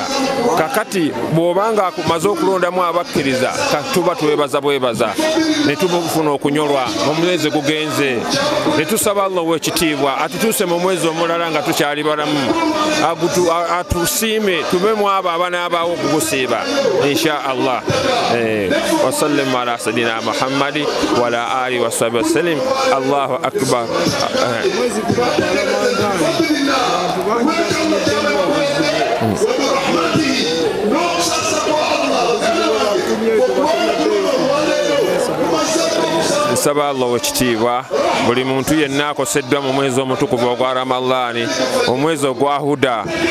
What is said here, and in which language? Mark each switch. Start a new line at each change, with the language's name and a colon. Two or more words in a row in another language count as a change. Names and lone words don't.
Ganda: Kakati bw'obanga maze okulondamu abakkiriza, tuba twebaza bwebaza, ne tubufuna okunyolwa mu mwezi gugenze, ne tusaba Allah w'ekitiibwa atutuuse mu mwezi omulala nga tukyali balamu, atusiime tubemu abo abanaabaawo okugusiiba
Arabic: إن شاء الله. وسلم على سيدنا محمد وعلى آله وصحبه وسلم. الله أكبر.
Ganda: Nsaba Allah w'ekitiibwa buli muntu yenna akoseddwa mu mwezi omutukuvu ogwa Ramadani, omwezi ogwa huda.